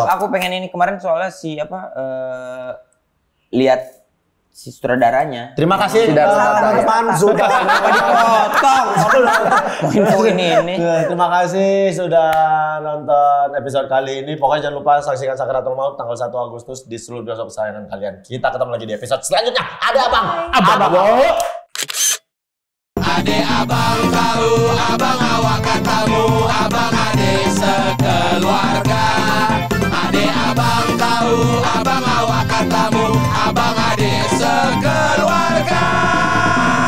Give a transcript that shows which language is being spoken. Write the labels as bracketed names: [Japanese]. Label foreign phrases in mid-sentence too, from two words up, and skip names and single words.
[Indonesian] aku pengen ini kemarin soalnya lihat si sutradaranya. Terima kasih Sudah teman-teman sudah Dipotong. Poin-poin ini. Terima kasih sudah nonton episode kali ini. Pokoknya jangan lupa saksikan Sakaratul Maut tanggal 1 Agustus di seluruh bioskop kesayangan kalian. Kita ketemu lagi di episode selanjutnya. Ada abang. [Malay] Ade abang tahu, abang awak katamu, abang ade sekeluarga. Ade abang tahu, abang awak katamu, abang ade sekeluarga.